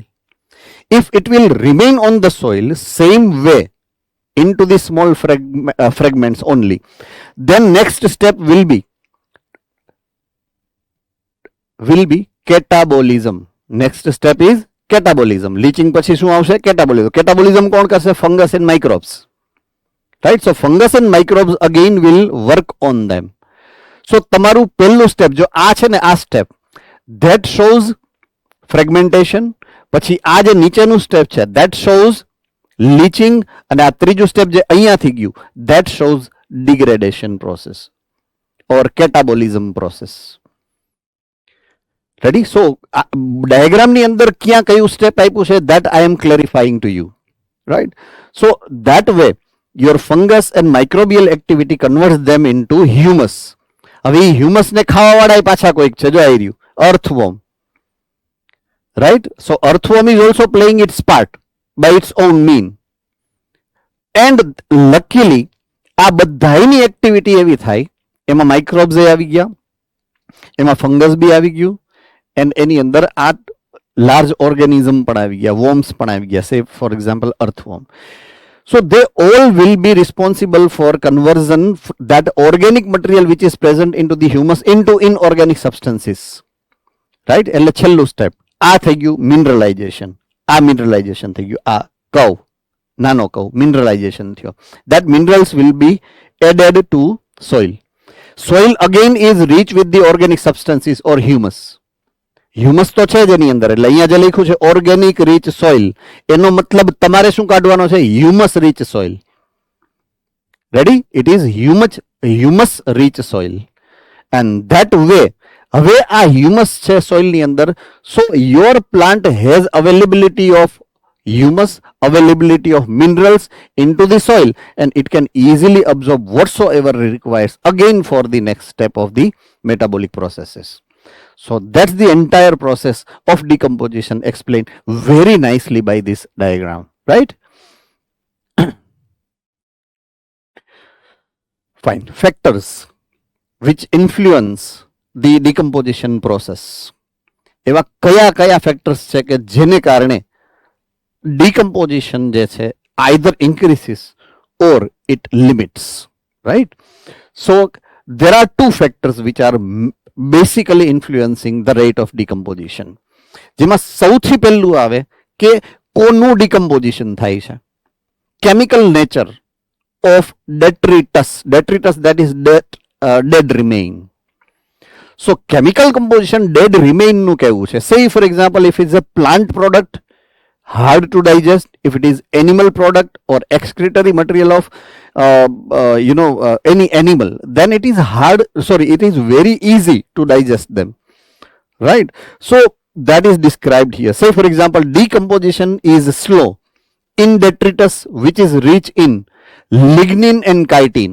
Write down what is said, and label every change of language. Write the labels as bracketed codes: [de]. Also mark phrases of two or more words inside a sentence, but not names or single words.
[en] If it will remain on the soil same way into the small fragments only, then next step will be catabolism. Next step is catabolism. [gu] Leaching પછી શું આવશે? Catabolism. Catabolism કોણ કરશે? [en] Fungus and microbes, right? So fungus and microbes again will work on them. [gu] So તમારું પહેલું સ્ટેપ જો આ છે ને, આ સ્ટેપ [en] that shows fragmentation. [gu] પછી આ જે નીચેનું સ્ટેપ છે [en] that shows leaching, [gu] અને આ ત્રીજું સ્ટેપ જે અહીંયાથી ગયું [en] that shows degradation process or catabolism process. Ready? So diagram [gu] ની અંદર ક્યાં કયું સ્ટેપ આપ્યું છે [en] that I am clarifying to you, right? So that way your fungus and microbial activity converts them into humus. [gu] હવે એ humus ને ખાવા વાળા પાછા કોઈક છે, જો આવી રહ્યું [en] earthworm, right? So earthworm is also playing its part by its own mean, and luckily [gu] આ બધાની એક્ટિવિટી એવી થાય, એમાં માઇક્રોબ્સ આવી ગયા, એમાં ફંગસ બી આવી ગયું, and એની અંદર આ [en] large organism [gu] પણ આવી ગયા, worms પણ આવી ગયા, [en] say for example earthworm. So they all will be responsible for conversion that organic material which is present into the humus into inorganic substances, right? [gu] એટલે છેલ્લું સ્ટેપ આ થઈ ગયું મિનરલાઇઝેશન. આ મિનરલાઇઝેશન થઈ ગયું, આ કર્વ, નાનો કહું, મિનરલાઇઝેશન થયો. [en] That minerals will be added to soil. Soil again is rich with the organic substances or humus. [gu] હ્યુમસ તો છે જ એની અંદર, એટલે અહીંયા જે લખ્યું છે [en] organic rich soil, [gu] એનો મતલબ તમારે શું કાઢવાનો છે? [en] Humus rich soil. Ready? It is humus rich soil. And that way, [gu] હવે આ હ્યુમસ છે સોઇલની અંદર, [en] So your plant has availability of humus, availability of minerals into the soil, and it can easily absorb whatsoever it requires again for the next step of the metabolic processes. So that's the entire process of decomposition explained very nicely by this diagram, right? Fine. Factors which influence the decomposition process. [gu] એવા કયા કયા factors છે કે જેને કારણે decomposition જે છે [en] either increases or it limits, right? So there are two factors which are basically influencing the rate of decomposition. [gu] જેમાં સૌથી પહેલું આવે કે કોનું decomposition થાય છે? [en] chemical nature of detritus, that is dead remain. So chemical composition dead remain [gu] નું કેવું છે? [en] Say for example, if it's a plant product, hard to digest. If it is animal product or excretory material of any animal, then it is it is very easy to digest them, right? So that is described here. Say for example, decomposition is slow in detritus which is rich in lignin and chitin.